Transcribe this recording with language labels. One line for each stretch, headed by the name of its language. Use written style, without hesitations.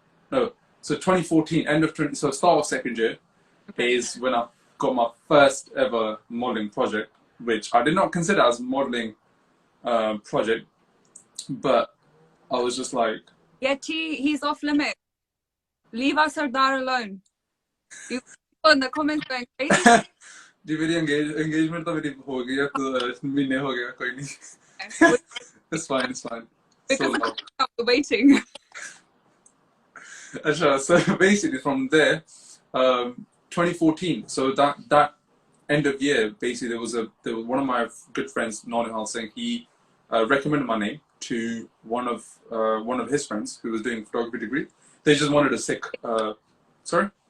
English: so 2014 end of 20 so start of second year is when I got my first ever modeling project, which I did not consider as modeling project, but I was just like, Yeti, he's off limit. Leave our Sardar alone. You in the comments going crazy.
Hindi: जी मेरी engagement तो मेरी हो गई है तो महीने हो गया कोई नहीं
English: it's fine because so I'm waiting so basically from there 2014 so that end of year basically there was one of my good friends Rajvatan Singh he recommended my name to one of his friends who was doing photography degree they just wanted a Sikh sorry